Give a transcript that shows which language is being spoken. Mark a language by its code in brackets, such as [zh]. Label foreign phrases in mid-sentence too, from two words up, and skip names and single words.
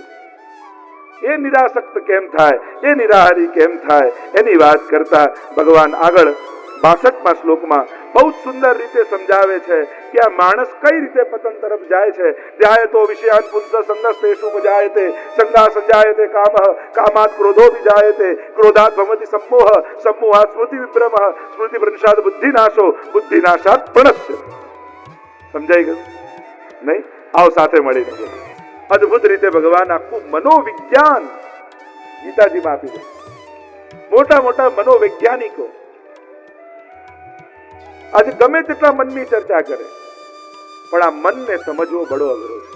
[gu] એ નિરાસક્ત કેમ થાય, એ નિરાહારી કેમ થાય, એની વાત કરતા ભગવાન આગળ 62મા શ્લોકમાં બહુ સુંદર રીતે સમજાવે છે કે આ માણસ કઈ રીતે પતન તરફ જાય છે. [sa] ધ્યાયતો વિષયાન પુંસ સંગસ્તેષુ મજાયતે, સંગા સંજાયતે કામઃ, કામાત ક્રોધો વિજાયતે, ક્રોધાત ભવતિ सम्मोह, सम्मोहात् स्मृति विभ्रमः, स्मृति भ्रंशात् बुद्धिनाशो, बुद्धिनाशात् प्रणश्य. [gu] સમજાઈ ગયું નહીં? આવો સાથે મળીને અદ્ભુત રીતે ભગવાન આખું મનોવિજ્ઞાન ગીતાજીમાં આપી દે. મોટા મોટા મનોવૈજ્ઞાનિકો આજે ગમે તેટલા મનની ચર્ચા કરે, પણ આ મનને સમજવો બડો અઘરો છે.